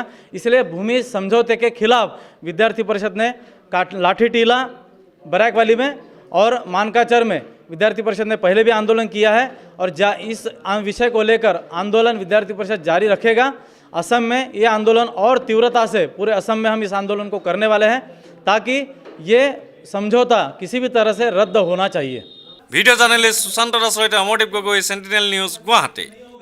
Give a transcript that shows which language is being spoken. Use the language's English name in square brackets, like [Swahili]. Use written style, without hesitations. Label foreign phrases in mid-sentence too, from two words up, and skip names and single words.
[Hindi] इसलिए भूमि समझौते के खिलाफ विद्यार्थी परिषद ने लाठी टीला, बरैकवाली में और मानकाचर में विद्यार्थी परिषद ने पहले भी आंदोलन किया है और इस विषय को लेकर आंदोलन विद्यार्थी परिषद जारी रखेगा। असम में ये आंदोलन और तीव्रता से, पूरे असम में हम इस आंदोलन को करने वाले हैं ताकि ये समझौता किसी भी तरह से रद्द होना चाहिए। [English] video journalist [Assamese] সুশান্ত দাসৰ সৈতে অমৰদীপ গগৈ, সেন্টিনেল নিউজ, গুৱাহাটী।